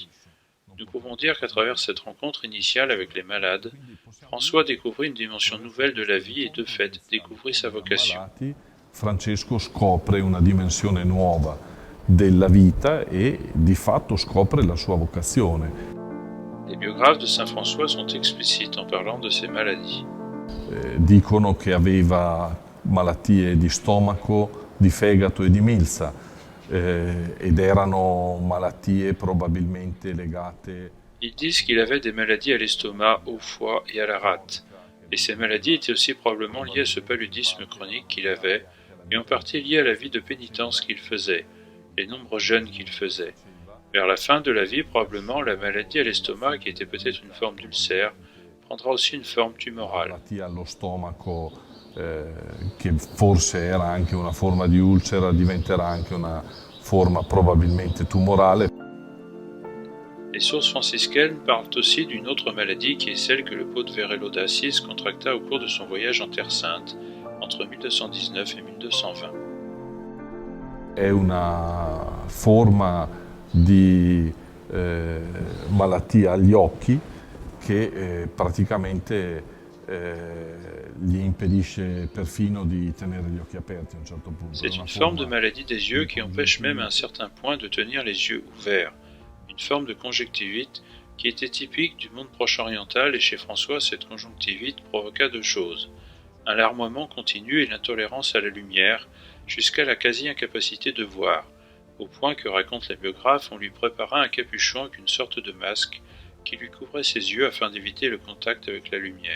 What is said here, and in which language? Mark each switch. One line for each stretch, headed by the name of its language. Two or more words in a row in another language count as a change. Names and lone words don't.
French: » Nous pouvons dire qu'à travers cette rencontre initiale avec les malades, François découvrit une dimension nouvelle de la vie et de fait découvrit sa vocation.
Italian: Francesco scopre una dimensione nuova della vita e di fatto scopre la sua vocazione.
French: Les biographes de Saint François sont explicites en parlant de ses maladies.
Italian: Dicono che aveva malattie di stomaco, di fegato e di milza. Ed erano malattie probabilmente legate...
French: Ils disent qu'il avait des maladies à l'estomac, au foie et à la rate. Et ces maladies étaient aussi probablement liées à ce paludisme chronique qu'il avait, et en partie liées à la vie de pénitence qu'il faisait, les nombreux jeûnes qu'il faisait. Vers la fin de la vie, probablement, la maladie à l'estomac, qui était peut-être une forme d'ulcère, prendra aussi une forme tumorale.
Italian: Malattia allo stomaco, che forse era anche una forma di ulcera, diventerà anche una forma probabilmente tumorale.
French: Les sources franciscaines parlent aussi d'une autre maladie qui est celle que le Pope Verello d'Assise contracta au cours de son voyage en Terre Sainte entre 1219 et 1220.
Italian: È una forma di malattia agli occhi che praticamente gli impedisce perfino di tenere gli occhi aperti a un certo punto.
French: C'est une forme de maladie des yeux qui empêche même à un certain point de tenir les yeux ouverts. Une forme de conjonctivite qui était typique du monde proche-oriental et chez François, cette conjonctivite provoqua deux choses. Un larmoiement continu et l'intolérance à la lumière, jusqu'à la quasi-incapacité de voir, au point que racontent les biographes, on lui prépara un capuchon avec une sorte de masque qui lui couvrait ses yeux afin d'éviter le contact avec la lumière.